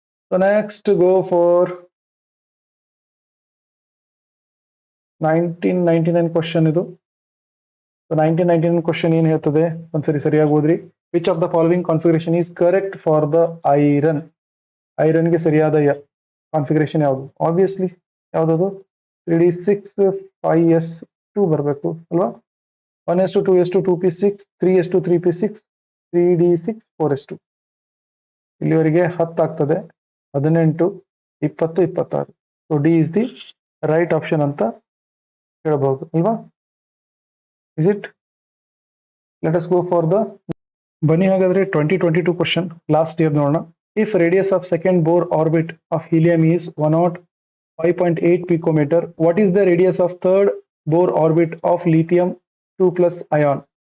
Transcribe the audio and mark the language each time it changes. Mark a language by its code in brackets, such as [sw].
[kn] So next go for 1999 question ಇದು. So 1999 question ಏನ್ ಹೇಳ್ತದೆ? ಒಂದ್ಸರಿ ಸರಿಯಾಗಿ ಓದ್ರಿ. [en] Which of the following configuration is correct for the iron? [kn] ಐರನ್ಗೆ ಸರಿಯಾದ ಕಾನ್ಫಿಗರೇಷನ್ ಯಾವುದು? ಆಬ್ವಿಯಸ್ಲಿ ಯಾವ್ದದು? 3d6 5s2 ಬರಬೇಕು ಅಲ್ವಾ? 1s2 2s2 2p6 3s2 3p6 [en] 3d6 4s2 [kn] ಇಲ್ಲಿವರೆಗೆ 10 ಆಗ್ತದೆ [en] 18 20 26 so D is the right option [kn] ಅಂತ ಹೇಳ್ಬಹುದು ಅಲ್ವಾ [en] is it let us go for the [kn] ಬನ್ನಿ ಹಾಗಾದ್ರೆ [en] 2022 question last year ನೋಡೋಣ if radius of second Bohr orbit of helium is 105.8 picometer what is the radius of third Bohr orbit of lithium 2+ ion